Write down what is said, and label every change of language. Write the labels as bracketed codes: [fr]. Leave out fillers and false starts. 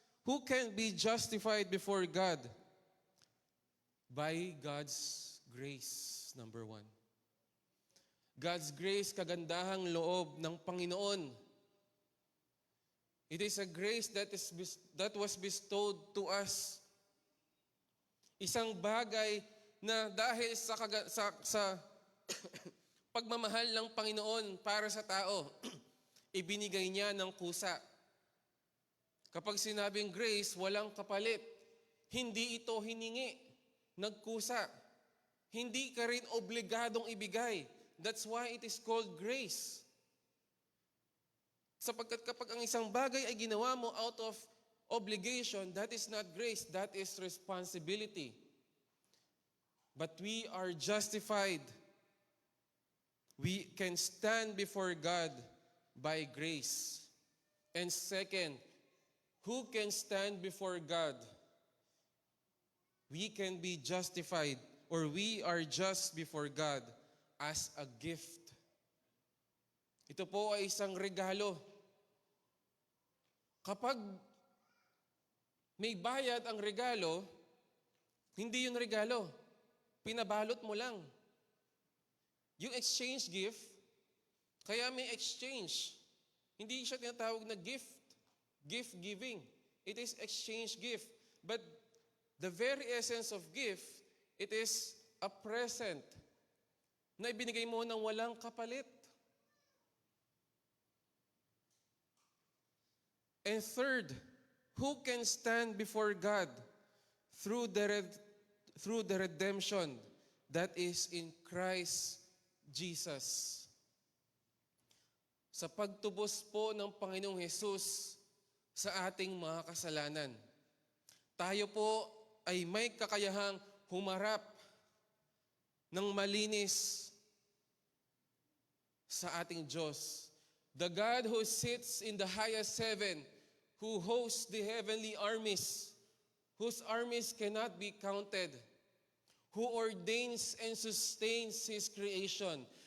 [en] Who can be justified before God? By God's grace, number one. God's grace, [tl] kagandahang loob ng Panginoon. [en] It is a grace that was bestowed to us. [tl] Isang bagay na dahil sa pagmamahal ng Panginoon para sa tao, ibinigay niya ng kusa. Kapag sinabing grace, walang kapalit. Hindi ito hiningi, nagkusa. Hindi ka rin obligadong ibigay. [en] That's why it is called grace. [tl] Sapagkat kapag ang isang bagay ay ginawa mo [en] out of obligation, that is not grace, that is responsibility. But we are justified. We can stand before God by grace. And second, who can stand before God? We can be justified, or we are just before God as a gift. [tl] Ito po ay isang regalo. Kapag may bayad ang regalo, hindi yun regalo. Pinabalot mo lang. Yung exchange gift, kaya may exchange. Hindi siya tinatawag na gift. [en] Gift giving. It is exchange gift. But the very essence of gift, it is a present [tl] na ibinigay mo ng walang kapalit. [en] And third, who can stand before God through the redemption that is in Christ Jesus? [tl] sa pagtubos po ng Panginoong Hesus sa ating mga kasalanan. Tayo po ay may kakayahang humarap ng malinis sa ating Diyos. [en] The God who sits in the highest heaven, who hosts the heavenly armies, whose armies cannot be counted, who ordains and sustains His creation.